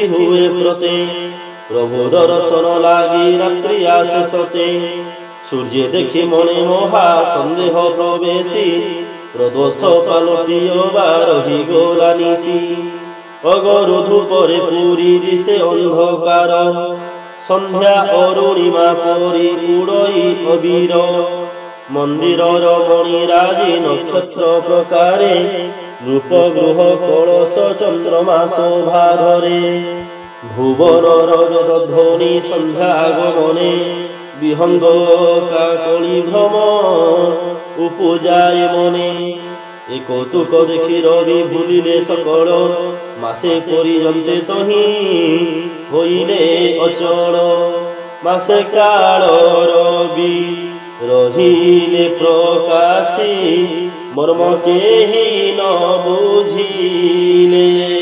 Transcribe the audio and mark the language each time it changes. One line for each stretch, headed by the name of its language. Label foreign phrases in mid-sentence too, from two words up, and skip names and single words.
Odia: ହୁଏ ପ୍ରତେ ପ୍ରଭୁ ଦର୍ଶନ ଲାଗି ରାତ୍ରି ଆସେ ସତେ ସୂର୍ଯ୍ୟ ଦେଖି ମନେ ମହା ସନ୍ଦେହ ପ୍ରବେଶି ପ୍ରଦୋଷ ପାଲଟିଓ ରହି ଗୋଲା ନିଶି ଅଗରୁ ଧୂପରେ ପୂରି ଦିଶେ ଅନ୍ଧକାର ସନ୍ଧ୍ୟା ଅରୁଣିମା ପରି ଉଡ଼ଇ ଅବିର ମନ୍ଦିରର ମଣିରାଜି ନକ୍ଷତ୍ର ପ୍ରକାରେ ରୂପ ଗୃହ କଳଶ ଚନ୍ଦ୍ରମା ଶୋଭା ଧରେ ଭୁବନର ବେଦ ଧ୍ୱନି ସନ୍ଧ୍ୟା ଆଗମନେ ବିହଙ୍ଗ କାକଳି ଭ୍ରମ ଉପଜାଏ ମନେ ଏ କୌତୁକ ଦେଖି ରବି ଭୁଲିଲେ ସକଳ ମାସେ ପର୍ଯ୍ୟନ୍ତେ ତହି ହୋଇଲେ ଅଚଳ ମାସେ କାଳ ରବି ରହିଲେ ପ୍ରକାଶି ମର୍ମ କେହି ନ ବୁଝିଲେ